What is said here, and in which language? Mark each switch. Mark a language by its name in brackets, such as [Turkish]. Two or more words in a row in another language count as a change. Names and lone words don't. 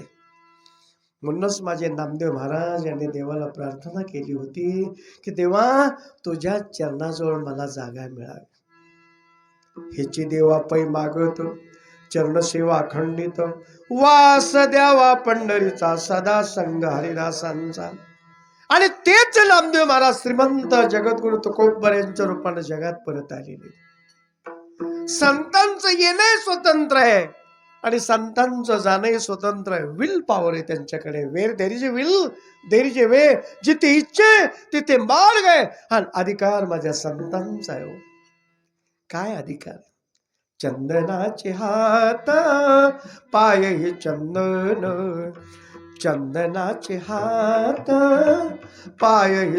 [Marathi] म्हणूनच माझे नामदेव महाराज यांनी देवाला प्रार्थना केली होती की देवा, तुझ्या चरणाजवळ मला जागा मिळावी. हेची देवा पै मागत, चरणसेवा अखंडित, वास द्यावा पंढरीचा सदा संग हरिदासांचा. आणि तेच नामदेव महाराज श्रीमंत जगद्गुरु तुकोबर यांच्या रूपाने जगात परत आलेले. संतांचं येणे स्वतंत्र आहे आणि संतांचं जाणे स्वतंत्र आहे. [English] will power [Marathi] आहे त्यांच्याकडे. [English] where there is a will there is a way. [Marathi] जिथे इच्छा तिथे मार्ग आहे. हा अधिकार माझ्या संतांचा आहे. काय अधिकार? चंदनाचे हात पाय हे चंदन, चंदनाचे हात पाय हे